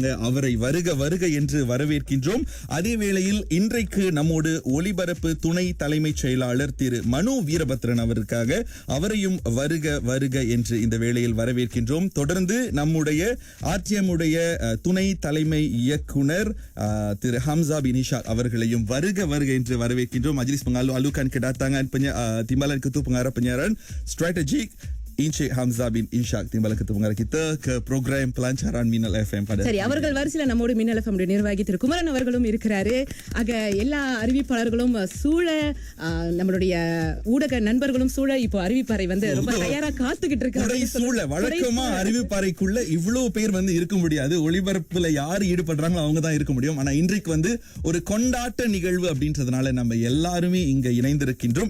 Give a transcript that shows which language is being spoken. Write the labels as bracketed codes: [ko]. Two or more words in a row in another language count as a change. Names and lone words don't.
[ta] அவரை வருக வருக என்று வரவேற்கின்றோம். அதே வேளையில் இன்றைக்கு நம்மோடு ஒலிபரப்பு துணை தலைமைச் செயலாளர் திரு மனு வீரபத்ரன் அவருக்காக அவரையும் வருக வருக என்று இந்த வேளையில் வரவேற்கின்றோம். தொடர்ந்து நம்முடைய RTM உடைய துணை தலைமை இயக்குனர் திரு ஹம்சா பின் இஷாக் அவர்களையும் வருக வருக என்று வரவேற்கின்றோம். [ms] Majlis mengalu-alukan kedatangan Timbalan Ketua Pengarah Penyiaran Strategik Encik Hamzah bin Ishak, Timbalan Ketua Pengarah kita ke program pelancaran Minal FM pada [ta] சரி, அவர்கள் வரிசையில நம்மோடு மின்னல் FM நிர்வாகி திரு குமரன் அவர்களும் இருக்கிறாரு. ஆக எல்லா அறிவிப்பாளர்களும் சூழ நம்மளுடைய ஊடக நண்பர்களும் சூழ இப்போ அறிவிப்பாறை வந்து ரொம்ப தயாரா காத்துக்கிட்டு இருக்காங்க. சூழ வழக்கமா அறிவிப்பாறைக்குள்ள இவ்வளவு பேர் வந்து இருக்க முடியாது. ஒளிபரப்புல யாரு ஈடுபடுறாங்களோ அவங்க தான் இருக்க முடியும். ஆனா இன்றைக்கு வந்து ஒரு கொண்டாட்ட நிகழ்வு அப்படின்றதுனால நம்ம எல்லாருமே இங்க இணைந்திருக்கின்றோம்.